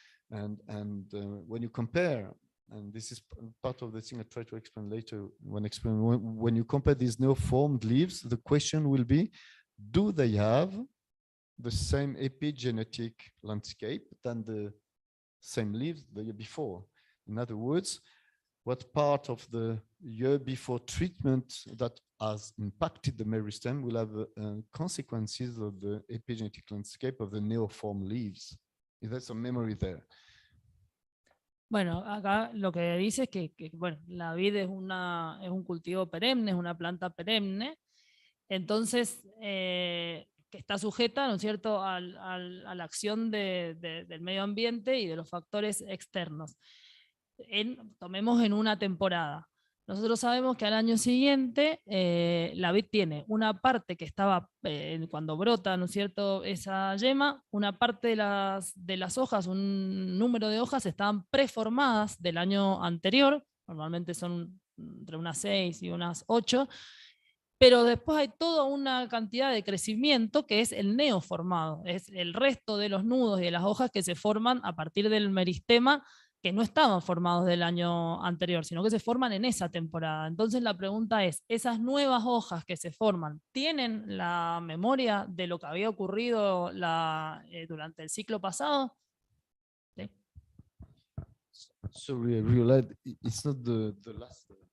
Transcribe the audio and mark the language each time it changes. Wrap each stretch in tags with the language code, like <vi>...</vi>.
<en>And when you compare, and this is part of the thing I try to explain later when you compare these neoformed leaves, the question will be, do they have the same epigenetic landscape than the same leaves the year before? In other words, what part of the year before treatment that has impacted the meristem will have consequences of the epigenetic landscape of the neoform leaves? Is there some memory there?</en> <es>Bueno, acá lo que dice es que bueno, la vid es un cultivo perenne, es una planta perenne, entonces que está sujeta, ¿no es cierto?, a la acción del medio ambiente y de los factores externos. Tomemos en una temporada. Nosotros sabemos que al año siguiente la vid tiene una parte que estaba cuando brota, ¿no es cierto?, esa yema, una parte de las hojas, un número de hojas estaban preformadas del año anterior, normalmente son entre unas 6 y unas 8, pero después hay toda una cantidad de crecimiento que es el neoformado, es el resto de los nudos y de las hojas que se forman a partir del meristema que no estaban formados del año anterior, sino que se forman en esa temporada. Entonces la pregunta es, ¿esas nuevas hojas que se forman tienen la memoria de lo que había ocurrido durante el ciclo pasado? ¿Sí?</es> <en>Sorry, I realized it's not the last.</en>